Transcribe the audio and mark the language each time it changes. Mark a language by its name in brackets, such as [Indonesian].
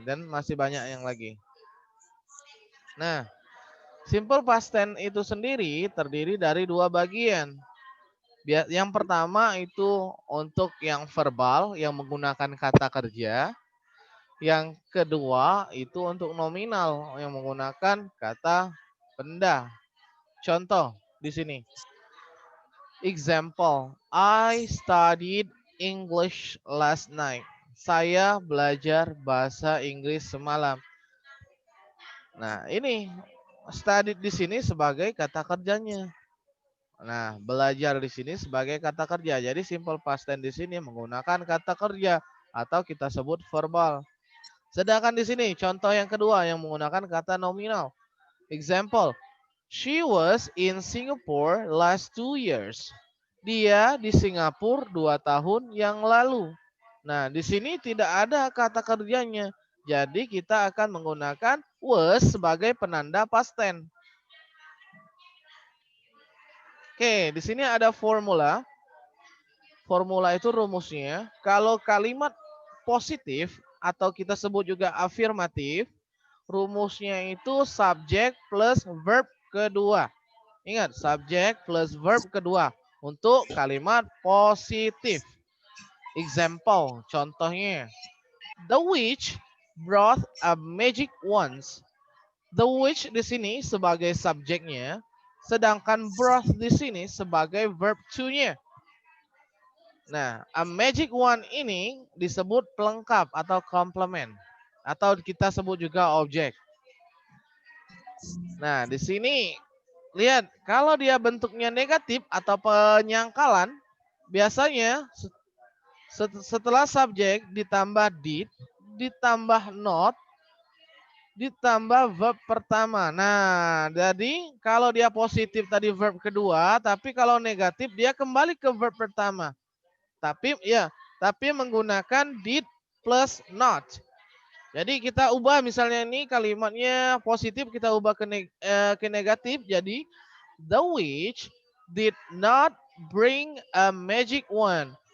[Indonesian] Dan masih banyak yang lagi. Nah, simple past tense itu sendiri terdiri dari dua bagian. Yang pertama itu untuk yang verbal yang menggunakan kata kerja. Yang kedua itu untuk nominal yang menggunakan kata benda. Contoh di sini. [English] Example, I studied English last night. [Indonesian] Saya belajar bahasa Inggris semalam. Nah, ini studied di sini sebagai kata kerjanya. Nah, belajar di sini sebagai kata kerja. Jadi simple past tense di sini menggunakan kata kerja atau kita sebut verbal. Sedangkan di sini contoh yang kedua yang menggunakan kata nominal. [English] Example, she was in Singapore last 2 years. [Indonesian] Dia di Singapura 2 tahun yang lalu. Nah, di sini tidak ada kata kerjanya. Jadi kita akan menggunakan was sebagai penanda past tense. Oke, di sini ada formula. Formula itu rumusnya. Kalau kalimat positif atau kita sebut juga afirmatif, rumusnya itu subjek plus verb kedua. Ingat, subjek plus verb kedua untuk kalimat positif. Example, contohnya. [English] The witch brought a magic wand. [Indonesian] The witch di sini sebagai subjeknya, sedangkan brought di sini sebagai verb to-nya. Nah, a magic wand ini disebut pelengkap atau komplement. Atau kita sebut juga objek. Nah, di sini lihat, kalau dia bentuknya negatif atau penyangkalan, biasanya setelah subjek ditambah did, ditambah not, ditambah verb pertama. Nah, jadi kalau dia positif tadi verb kedua, tapi kalau negatif dia kembali ke verb pertama. Tapi menggunakan did plus not. Jadi kita ubah misalnya ini kalimatnya positif kita ubah ke negatif. Jadi [English] the witch did not bring a magic wand.